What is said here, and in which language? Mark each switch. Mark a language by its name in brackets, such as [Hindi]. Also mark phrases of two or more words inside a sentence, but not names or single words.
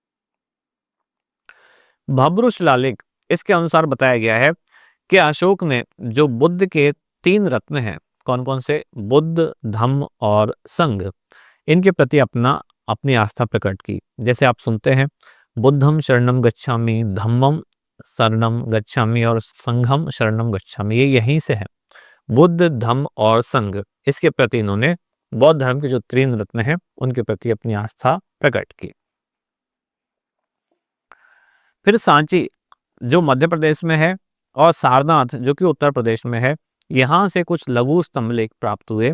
[Hindi] भब्र शिलालेख इसके अनुसार बताया गया है कि अशोक ने जो बुद्ध के 3 रत्न हैं, कौन कौन से? बुद्ध, धम्म और संघ, इनके प्रति अपनी आस्था प्रकट की। जैसे आप सुनते हैं, [Pali] बुद्धम शरणम गच्छामि, धम्मम शरणम गच्छामि और संघम शरणम गच्छामि, [Hindi] ये यहीं से है। बुद्ध, धम्म और संघ, इसके प्रति इन्होंने बौद्ध धर्म के जो 3 रत्न हैं उनके प्रति अपनी आस्था प्रकट की। फिर सांची जो मध्य प्रदेश में है और सारनाथ जो कि उत्तर प्रदेश में है, यहाँ से कुछ लघु स्तंभलेख प्राप्त हुए।